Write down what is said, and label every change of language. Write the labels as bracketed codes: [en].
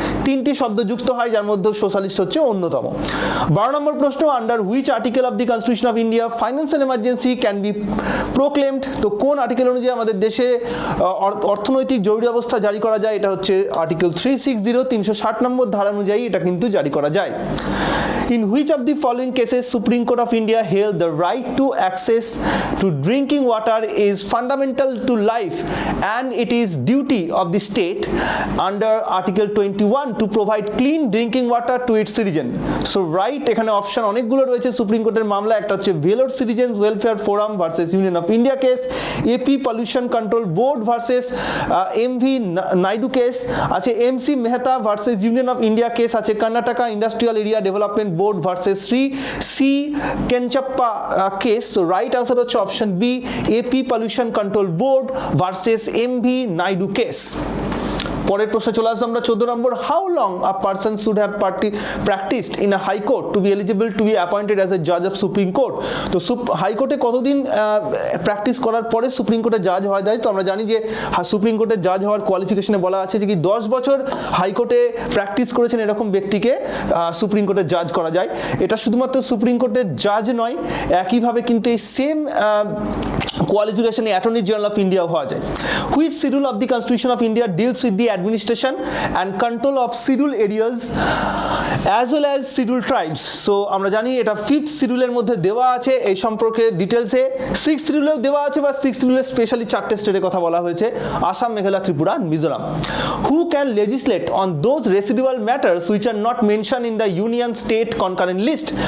[bn] তিনটি শব্দ যুক্ত হয়, যার মধ্যে সোশ্যালিস্ট হচ্ছে অন্যতম। 12 নম্বর প্রশ্ন, [en] Under which article of the constitution of India financial emergency can be proclaimed? [bn] তো কোন আর্টিকেল অনুযায়ী আমাদের দেশে অর্থনৈতিক জরুরি অবস্থা জারি করা যায়? এটা হচ্ছে আর্টিকেল 360, 360 নম্বর ধারা অনুযায়ী এটা কিন্তু জারি করা যায়। [en] In which of the following cases Supreme Court of India held the right to access to drinking water is fundamental to life and it is duty of the state under Article 21 to provide clean drinking water to its citizen? [bn] So right, এখানে option অনেকগুলো রয়েছে supreme কোর্টের মামলা। একটা হচ্ছে Vellore citizens welfare forum versus union of India case, AP pollution control board versus MV Naidu case আছে, MC Mehta versus union of India case আছে, Karnataka industrial area development board versus Shri C কেঞ্চাপ্পা case. So right answer হচ্ছে option B, AP pollution control board versus MV Naidu case. পরের প্রশ্নে চলে আসবো আমরা 14 নম্বর, [en] How long a person should have practised in a high court two be eligible to be appointed as a জাজ of supreme court? [bn] তো হাইকোর্টে কতদিন প্র্যাকটিস করার পরে সুপ্রিম কোর্টে জাজ হওয়া যায়? তো আমরা জানি যে সুপ্রিম কোর্টে জাজ হওয়ার কোয়ালিফিকেশনে বলা আছে যে কি 10 বছর হাইকোর্টে প্র্যাকটিস করেছেন এরকম ব্যক্তিকে সুপ্রিম কোর্টে জাজ করা যায়। এটা শুধুমাত্র সুপ্রিম কোর্টের জাজ নয়, একইভাবে কিন্তু এই same কোয়ালিফিকেশনে attorney general of India হওয়া যায়। [en] Which schedule of the constitution of India deals with the administration and control of scheduled areas as well as scheduled tribes? [bn] So আমরা জানি এটা 5th শিডিউলের মধ্যে দেওয়া আছে, এই সম্পর্কে ডিটেলসে 6th শিডিউলেও দেওয়া আছে, বা 6th শিডিউলে স্পেশালি 4টে স্টেটের কথা বলা হয়েছে, Assam, Meghalaya, Tripura, Mizoram. [en] Who can legislate on those residual matters which are not mention in the union state concurrent list?